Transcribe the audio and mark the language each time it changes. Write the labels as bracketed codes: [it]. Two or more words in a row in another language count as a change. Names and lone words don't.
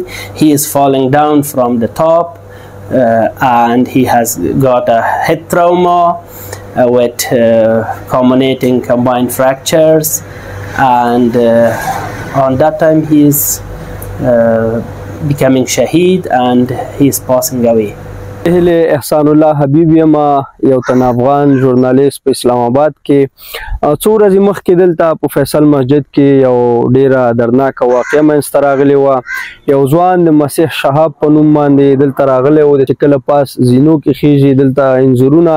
[en] He is falling down from the top. And he has got a head trauma with culminating combined fractures, and on that time he is becoming shaheed and he is passing away. [ps] احسان الله حبیب یم یو تن افغان ژورنالیست په اسلام آباد کې څو ورځې مخکې دلته په فیصل مسجد کې یو ډیره دردناکه واقعه منځته راغلې وه یو ځوان د مسیح شهاب په نوم باندې دلته راغلی و چې کله پاس زینو کې خیږي دلته انځورونه